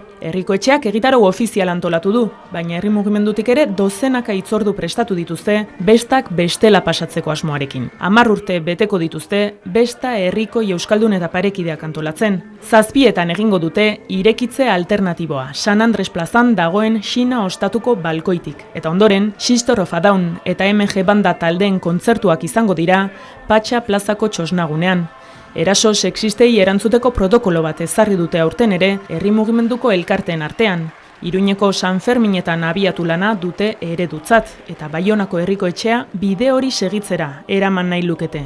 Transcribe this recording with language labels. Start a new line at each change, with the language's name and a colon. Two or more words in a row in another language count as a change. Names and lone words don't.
Basque: Herriko etxeak egitarau ofizial antolatu du, baina herri mugimendutik ere dozenaka hitzordu prestatu dituzte bestak bestela pasatzeko asmoarekin. 10 urte beteko dituzte besta herriko euskaldun eta parekideak antolatzen. 7etan egingo dute irekitze alternatiboa, San Andres plazan dagoen Xina ostatuko balkoitik. Eta ondoren, Sistor of a Down eta MG banda taldeen kontzertuak izango dira Patxa plazako txosnagunean. Eraso sexistei erantzuteko protokolo bat ezarri dute aurten ere herri mugimenduko elkarteen artean. Iruñeko San Ferminetan abiatu lana dute eredutzat eta Baionako herriko etxea bide hori segitzera eraman nahi lukete.